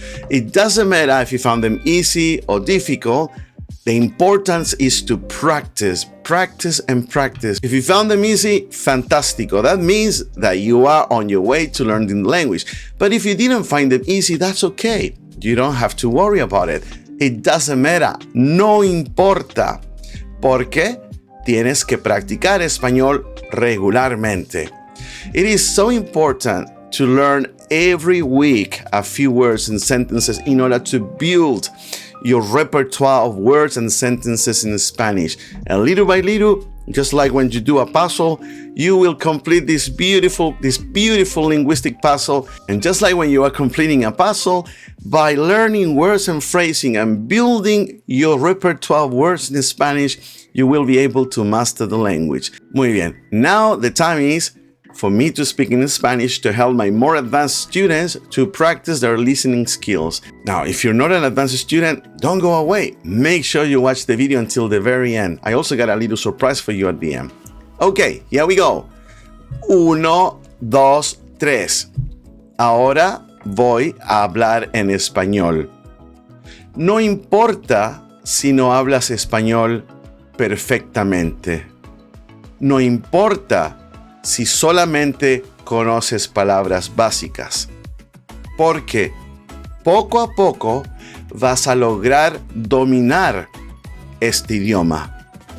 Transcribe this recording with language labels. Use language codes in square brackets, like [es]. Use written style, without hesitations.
[en] It doesn't matter if you found them easy or difficult. The importance is to practice, practice, and practice. If you found them easy, fantastico. That means that you are on your way to learning the language. But if you didn't find them easy, that's okay. You don't have to worry about it. It doesn't matter. [es] No importa. Porque tienes que practicar español regularmente. [en] It is so important to learn every week a few words and sentences in order to build your repertoire of words and sentences in Spanish. And little by little, just like when you do a puzzle, you will complete this beautiful linguistic puzzle. And just like when you are completing a puzzle, by learning words and phrasing and building your repertoire of words in Spanish, you will be able to master the language. [es] Muy bien. [en] Now the time is for me to speak in Spanish to help my more advanced students to practice their listening skills. Now, if you're not an advanced student, don't go away. Make sure you watch the video until the very end. I also got a little surprise for you at the end. Okay, here we go. 1, 2, 3. [es] Ahora voy a hablar en español. No importa si no hablas español perfectamente. No importa si solamente conoces palabras básicas, porque poco a poco vas a lograr dominar este idioma.